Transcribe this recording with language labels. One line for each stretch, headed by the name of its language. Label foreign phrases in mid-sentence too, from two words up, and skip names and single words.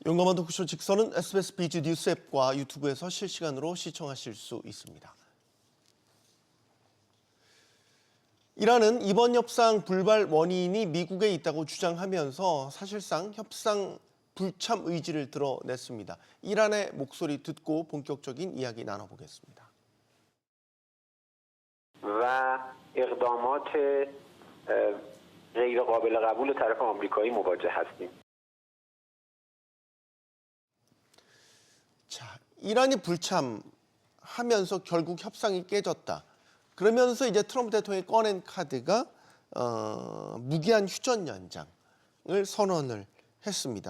Korean: 용감한 토크쇼 직선은 SBS 비즈 뉴스 앱과 유튜브에서 실시간으로 시청하실 수 있습니다. 이란은 이번 협상 불발 원인이 미국에 있다고 주장하면서 사실상 협상 불참 의지를 드러냈습니다. 이란의 목소리 듣고 본격적인 이야기 나눠보겠습니다.
Persian: و اقدامات غیر قابل قبول طرف آمریکایی مواجه هستیم.
Korean: 자, 이란이 불참하면서 결국 협상이 깨졌다. 그러면서 이제 트럼프 대통령이 꺼낸 카드가 무기한 휴전 연장을 선언을 했습니다.